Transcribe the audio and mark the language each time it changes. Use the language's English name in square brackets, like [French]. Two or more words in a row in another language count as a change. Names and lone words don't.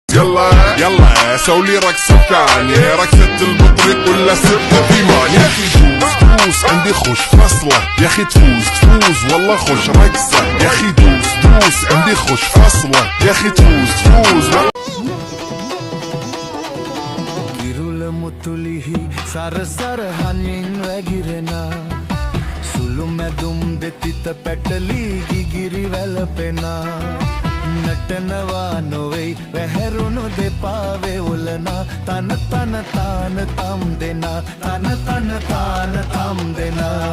[Arabic] يلا يلا سوي رقصة ثانية، رقصة البطريق ولا سبتة في مان. يا اخي دوس دوس عندي خوش فصلة، يا اخي تفوز تفوز والله خوش رقصة. يا اخي دوس دوس عندي خوش فصلة، يا اخي تفوز تفوز والله. [Sinhala] මුතුලිහි සරසර හනින් වැගිරෙනා සුළු මැදුම් දෙතිත පැටලී ගිගිරි වැළපෙනා නටනවා නොවෙයි වැහැරුණු දෙපාවේ උලනා තන තන තාන තම් දෙනා තන තන තාන තම් දෙනා